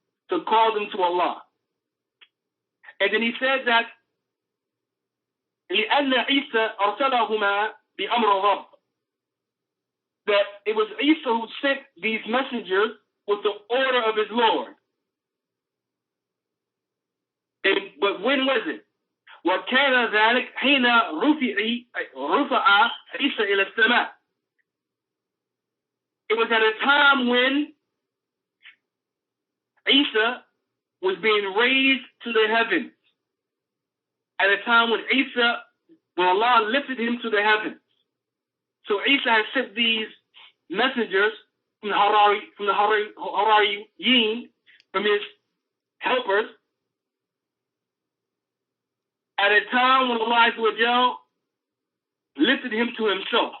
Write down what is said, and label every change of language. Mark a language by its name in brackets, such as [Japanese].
[English] To call them to Allah. And then he said that [Arabic] لأن عيسى أرسلهما بأمر الرب, [English] that it was Isa who sent these messengers with the order of his Lord. But when was it? [Arabic] وكان ذلك حين رفع عيسى إلى السماء. [English] It was at a time when Isa was being raised to the heavens. At a time when Allah lifted him to the heavens. So Isa has sent these messengers from the Harariyin, from his helpers, at a time when Allah lifted him to himself.